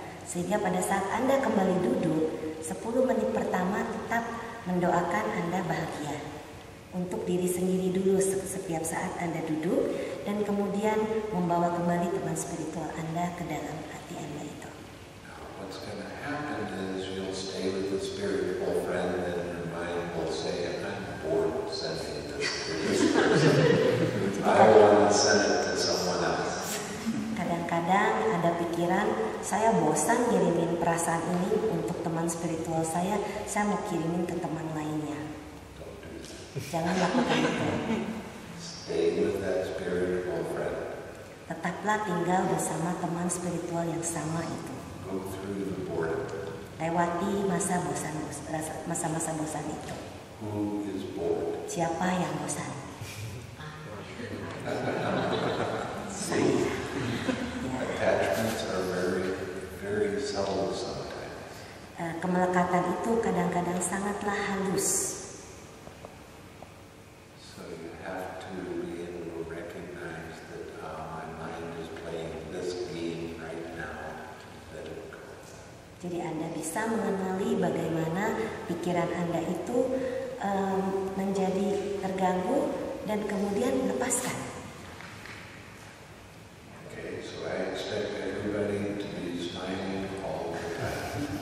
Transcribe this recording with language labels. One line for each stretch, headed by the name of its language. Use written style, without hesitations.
Indonesian: Sehingga pada saat Anda kembali duduk, 10 menit pertama tetap mendoakan Anda bahagia. Untuk diri sendiri dulu setiap saat Anda duduk, dan kemudian membawa kembali teman spiritual Anda ke dalam hati Anda itu.
English: What's going to happen is you'll stay with the spiritual friend and your mind will say, I'm bored sending this to this person. I want to send it to someone else.
Indonesian: Kadang-kadang ada pikiran, saya bosan kirimin perasaan ini untuk teman spiritual saya mau kirimin ke teman lainnya.
English: Don't do that.
Indonesian: Jangan lakukan itu.
English: Stay with that spiritual friend.
Indonesian: Tetaplah tinggal bersama teman spiritual yang sama itu.
English: Go through the boredom.
Indonesian: Lewati masa-masa bosan itu.
English: Who is bored?
Indonesian: Siapa yang bosan?
English: See? Attachments are very, very subtle sometimes.
Indonesian: Kemelekatan itu kadang-kadang sangatlah halus.
English: So you have to be able to recognize that my mind is playing this game right now. Let it go.
Indonesian: Jadi Anda bisa mengenali bagaimana pikiran Anda itu menjadi terganggu dan kemudian lepaskan.
English: Okay, so I expect everybody to be smiling all the time.